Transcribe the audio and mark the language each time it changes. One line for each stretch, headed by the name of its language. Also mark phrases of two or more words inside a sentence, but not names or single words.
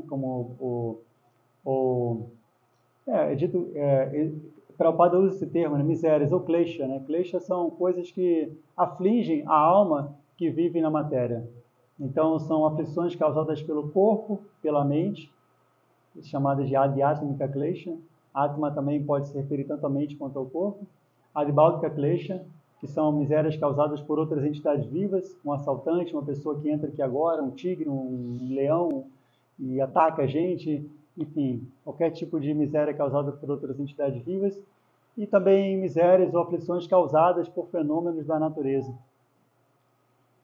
Portuguese: Como Prabhupada usa esse termo, né? Misérias, ou klesha, né? Klesha são coisas que afligem a alma que vive na matéria. Então, são aflições causadas pelo corpo, pela mente, chamadas de
Sanskrit: Adhyatmika klesha.
Portuguese: Atma também pode se referir tanto à mente quanto ao corpo.
Sanskrit: Adibhaudika klesha,
Portuguese: que são misérias causadas por outras entidades vivas, um assaltante, uma pessoa que entra aqui agora, um tigre, um leão, e ataca a gente, enfim, qualquer tipo de miséria causada por outras entidades vivas, e também misérias ou aflições causadas por fenômenos da natureza.